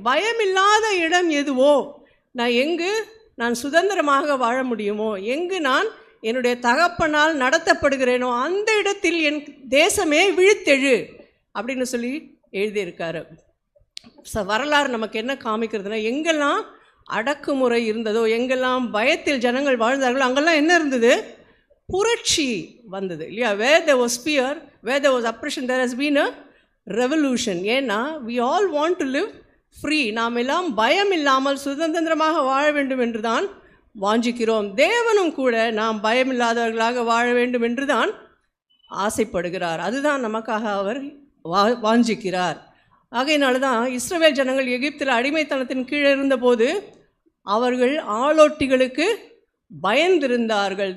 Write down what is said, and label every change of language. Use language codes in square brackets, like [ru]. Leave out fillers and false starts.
[ta] பயம் இல்லாத இடம் எதுவோ, நான் சுதந்திரமாக வாழ முடியுமோ, எங்கு நான் என்னுடைய தகப்பனால் நடத்தப்படுகிறேனோ அந்த இடத்தில் என் தேசமே விழித்தெழு அப்படின்னு சொல்லி எழுதியிருக்காரு. வரலாறு நமக்கு என்ன காமிக்கிறதுனா, எங்கெல்லாம் அடக்குமுறை இருந்ததோ, எங்கெல்லாம் பயத்தில் ஜனங்கள் வாழ்ந்தார்களோ, அங்கெல்லாம் என்ன இருந்தது, புரட்சி வந்தது இல்லையா? [en] Where there was fear, where there was oppression, there has been a revolution. ஏன்னா we all want to live free. [ta] நாம் எல்லாம் பயம் இல்லாமல் சுதந்திரமாக வாழ வேண்டும் என்று தான் வாஞ்சிக்கிறோம். தேவனும் கூட நாம் பயம் இல்லாதவர்களாக வாழ வேண்டும் என்று தான் ஆசைப்படுகிறார். அதுதான் நமக்காக அவர் வாஞ்சிக்கிறார். ஆகையினால தான் இஸ்ரவேல் ஜனங்கள் எகிப்தில் அடிமைத்தனத்தின் கீழே இருந்தபோது அவர்கள் ஆளோட்டிகளுக்கு பயந்திருந்தார்கள்.